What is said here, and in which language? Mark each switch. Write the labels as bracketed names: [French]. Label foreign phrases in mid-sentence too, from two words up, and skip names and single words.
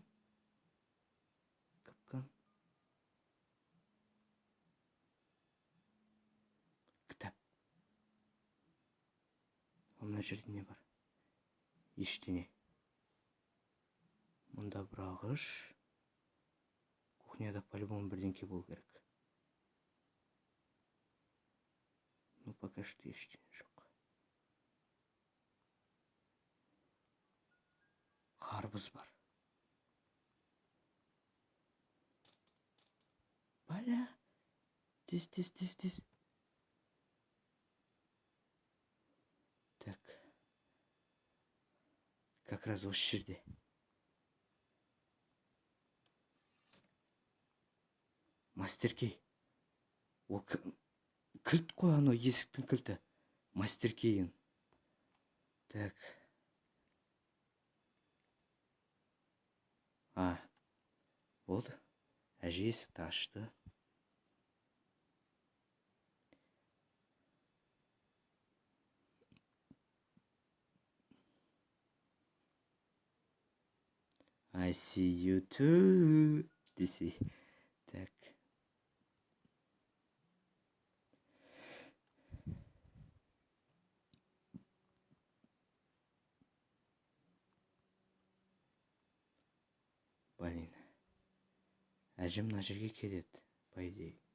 [Kazakh] Капкан. Кітап. Мына жерде не бар? Ештеңе. Мұнда бір ағаш. Кухняда по-любому бірдеңке болу керек. [Russian] Ну, пока что [Kazakh] ештеңе жоқ. Қарбыз бар. [Russian] Бля. [Kazakh] Тез. [Russian] Так. Как раз [Kazakh] осы жерде. Мастеркей. Ол кілт қой, анау есіктің кілті. Мастеркейін. Так. Болды. Әже есікті ашты. [English] I see you too. [Kazakh] Десе. [Russian] Так. Блин. [Kazakh] Әжем мына жерге келеді, [Russian] по идее.